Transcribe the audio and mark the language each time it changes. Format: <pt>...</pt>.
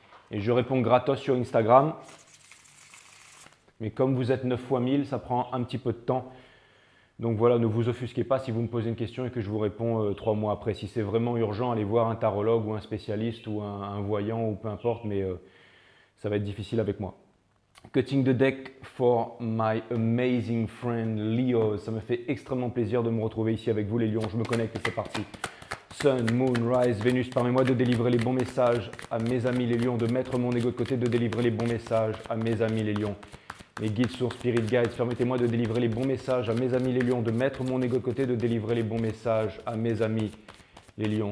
<fr>Et je réponds gratos sur Instagram. Mais comme vous êtes 9 fois 1000, ça prend un petit peu de temps. Donc voilà, ne vous offusquez pas si vous me posez une question et que je vous réponds 3 mois après. Si c'est vraiment urgent, allez voir un tarologue ou un spécialiste ou un voyant ou peu importe, mais ça va être difficile avec moi.</fr> <en>Cutting the deck for my amazing friend Leo.</en> <fr>Ça me fait extrêmement plaisir de me retrouver ici avec vous les lions. Je me connecte et c'est parti. Sun, Moon, Rise, Vénus, permets-moi de délivrer les bons messages à mes amis les lions, de mettre mon ego de côté, de délivrer les bons messages à mes amis les lions. Mes guides sources, spirit guides, permettez-moi de délivrer les bons messages à mes amis les lions, de mettre mon ego de côté, de délivrer les bons messages à mes amis les lions.</fr>